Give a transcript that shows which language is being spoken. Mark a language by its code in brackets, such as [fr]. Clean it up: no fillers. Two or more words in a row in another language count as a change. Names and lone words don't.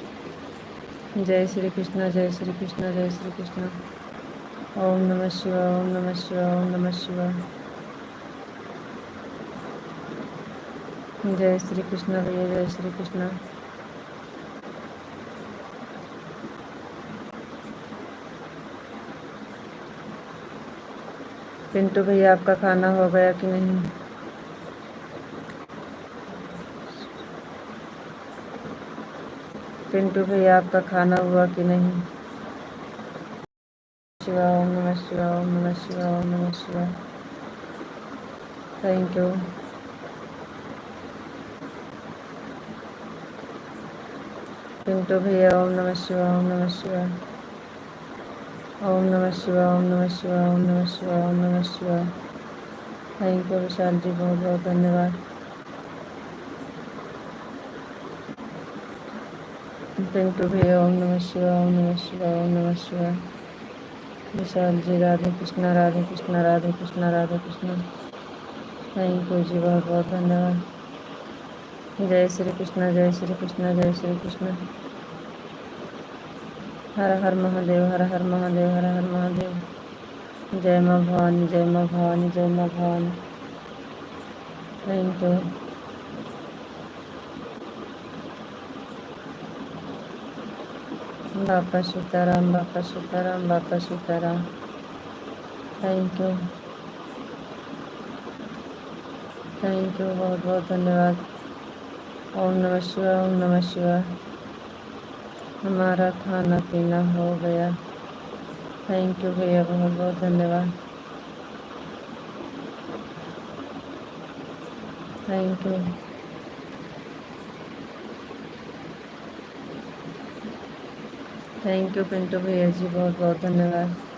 [hi] जय श्री कृष्णा, जय श्री कृष्णा, जय श्री कृष्णा। ओम नमः शिवाय, ओम नमः शिवाय, ओम नमः शिवाय। जय श्री कृष्णा भैया, जय श्री कृष्णा। पिंटू भैया आपका खाना हो गया कि नहीं? पिंटू भैया आपका खाना हुआ कि नहीं? शिवाय, ओम नमः शिवाय, ओम नमः शिवाय, ओम नमः शिवाय। [en] thank you. [hi] पिंटू भैया ओम नमः शिवाय, ओम नमः शिवाय, ओम नमः शिवाय, ओम नमः शिवाय, ओम नमः शिवाय, ओम नमः शिवाय। [en] thank you [hi] विशाल जी, बहुत बहुत धन्यवाद। पिंटू भैया ओम नमः शिवाय, ओम नमः शिवाय, ओम नमः शिवाय। विशाल जी राधे कृष्णा, राधे कृष्णा, राधे कृष्णा, राधे कृष्णा। [en] thank you [hi] जी, बहुत बहुत धन्यवाद। जय श्री कृष्णा, जय श्री कृष्णा, जय श्री कृष्णा। हर हर महादेव, हर हर महादेव, हर हर महादेव। जय माँ भवानी, जय माँ भवानी, जय माँ भवानी। [en] thank you. [hi] बापा सीताराम, बापा सीताराम, बापा सीताराम। [en] thank you, thank you, [hi] बहुत बहुत धन्यवाद। ओम नमः शिवाय, ओम नमः शिवाय। हमारा खाना पीना हो गया। [en] thank you [hi] भैया, बहुत बहुत धन्यवाद। [en] thank you, thank you [hi] पिंटू भैया जी, बहुत बहुत धन्यवाद।